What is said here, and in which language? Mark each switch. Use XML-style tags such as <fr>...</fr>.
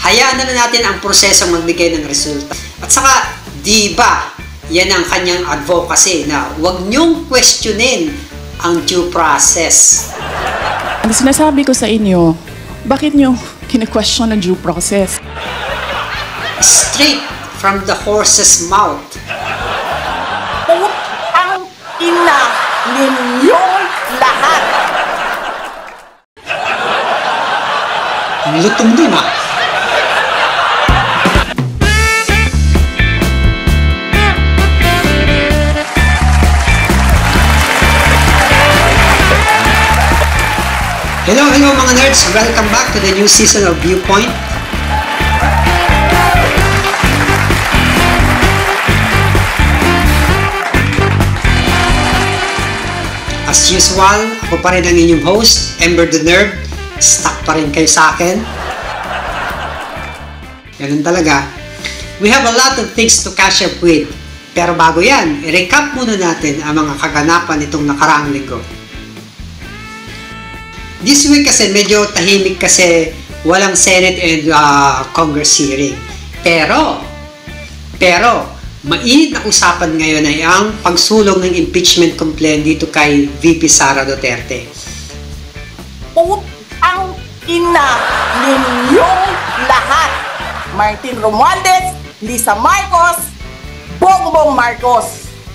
<tl>Hayaan na natin ang prosesong magbigay ng resulta. At saka, di ba, yan ang kanyang advocacy na huwag niyong questionin ang due process. Ang sinasabi ko sa inyo, bakit niyo kine-question ang due process?</tl> <en>Straight from the horse's mouth.</en> <tl>Putang ina ninyong lahat! Lutong din ha.</tl> <en>Hello mga nerds! Welcome back to the new season of Viewpoint.</en> <tl>As usual, ako pa rin ang inyong host, Ember the Nerd. Stuck pa rin kayo sa akin. Ganun talaga.</tl> <en>We have a lot of things to catch up with.</en> <tl>Pero bago yan, i-recap muna natin ang mga kaganapan nitong nakaraang linggo.</tl> <en>This week</en> <tl>kasi medyo tahimik kasi walang Senate and Congress hearing. Pero, mainit na usapan ngayon ay ang pagsulong ng impeachment complaint dito kay VP Sara Duterte. Putang ina ninyong lahat! Martin Romualdez, Lisa Marcos, Bongbong Marcos.</tl>